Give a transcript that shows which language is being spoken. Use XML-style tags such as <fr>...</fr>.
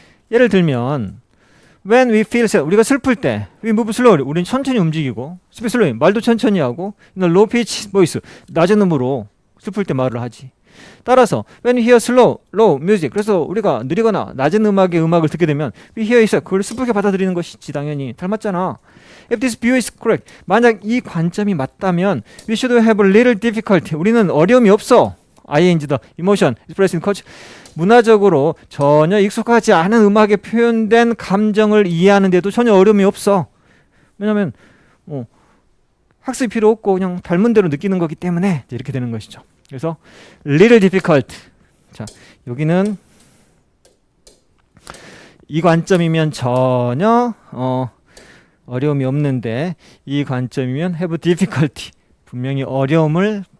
<ko>예를 들면</ko> <en>when we feel sad</en> <ko>우리가 슬플 때</ko> <en>we move slowly</en> <ko>우리는 천천히 움직이고</ko> <en>speak slowly</en> <ko>말도 천천히 하고</ko> <en>low pitch voice</en> <ko>낮은 음으로 슬플 때 말을 하지. 따라서</ko> <en>when we hear low music</en> <ko>그래서 우리가 느리거나 낮은 음악의 음악을 듣게 되면</ko> <en>we hear it</en> <ko>그걸 슬프게 받아들이는 것이지 당연히 닮았잖아.</ko> <en>If this view is correct</en> <ko>만약 이 관점이 맞다면</ko> <en>we should have a little difficulty</en> <ko>우리는 어려움이 없어.</ko> <en>ing the emotion expressed in culture</en> <ko>문화적으로 전혀 익숙하지 않은 음악에 표현된 감정을 이해하는 데도 전혀 어려움이 없어. 왜냐하면 학습이 필요 없고 그냥 닮은 대로 느끼는 거기 때문에 이렇게 되는 것이죠. 그래서 little difficult 자 여기는 이 관점이면 전혀 어려움이 없는데 이 관점이면</ko> <en>have difficulty</en> <ko>분명히 어려움을</ko>